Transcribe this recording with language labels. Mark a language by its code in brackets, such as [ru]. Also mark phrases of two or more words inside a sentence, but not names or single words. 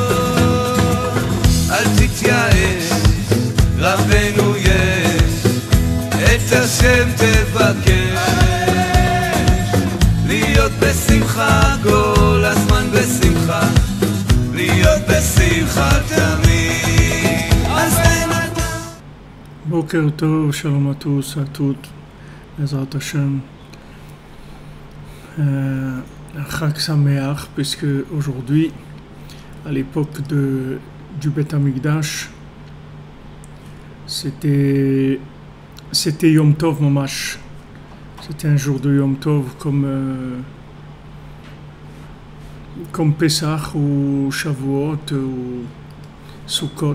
[he] אל תתייאש, רבנו יש, את השם תבקש, להיות בשמחה, כל הזמן בשמחה, להיות בשמחה תמיד. אז בן אדם. בוקר טוב, שלום [fr] à tous, à toutes, [he] בעזרת השם. חג שמח, [fr] puisque aujourd'hui, à l'époque du Beth Amikdash, c'était [he] יום טוב ממש. [fr] C'était un jour de [he] יום טוב [fr] comme Pesach ou Shavuot ou Sukkot.